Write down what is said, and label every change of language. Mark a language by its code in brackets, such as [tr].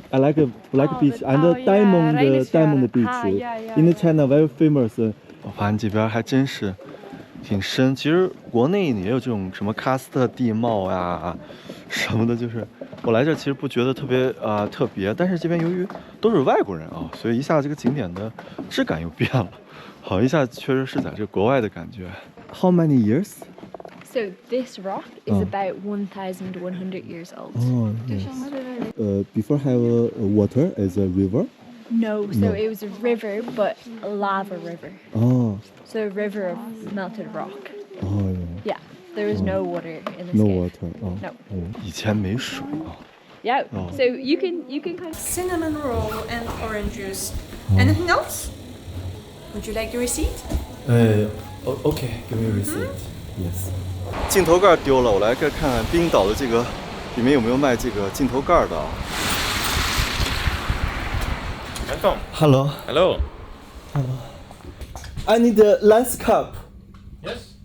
[en] I like black beach and diamond beach. In China, very famous. [zh] 我发现这边还真是挺深。其实国内也有这种什么喀斯特地貌呀什么的，就是我来这其实不觉得特别特别，但是这边由于都是外国人啊，所以一下这个景点的质感又变了，好一下确实是在这国外的感觉。 [en] How many years? So this rock is about 1,100 years old. Oh, yes. Before have water as a river? No, so it was a river, but a lava river. Oh. So a river of melted rock. Oh, yeah. Yeah, there is no water in this No cave. water. Oh. No. [zh] 以前没水啊。 [en] Yeah. So you can kind of cinnamon roll and orange juice. Anything else? Would you like the receipt? Okay. Give me a receipt. Yes. [zh] 镜头盖丢了，我来看看冰岛的这个里面有没有卖这个镜头盖的啊。 [en] Welcome. Hello. Hello. I need a lens cup. Yes.